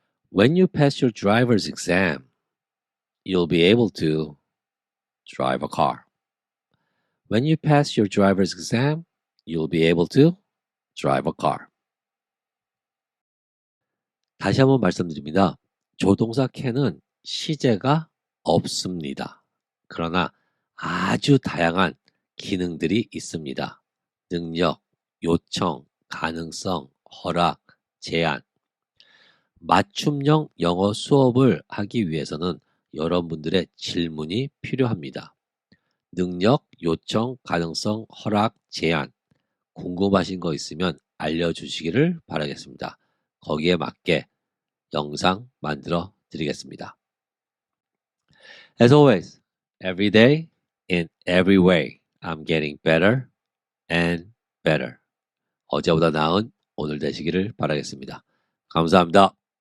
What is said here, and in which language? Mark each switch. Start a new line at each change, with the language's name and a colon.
English: When you pass your driver's exam, you'll be able to drive a car. When you pass your driver's exam, you'll be able to drive a car.
Korean: 다시 한번 말씀드립니다. 조동사 can은 시제가 없습니다. 그러나 아주 다양한 기능들이 있습니다. 능력, 요청, 가능성, 허락, 제안. 맞춤형 영어 수업을 하기 위해서는 여러분들의 질문이 필요합니다. 능력, 요청, 가능성, 허락, 제안. 궁금하신 거 있으면 알려주시기를 바라겠습니다. 거기에 맞게 영상 만들어 드리겠습니다.
English: As always, every day, in every way, I'm getting better and better.
Korean: 어제보다 나은 오늘 되시기를 바라겠습니다. 감사합니다.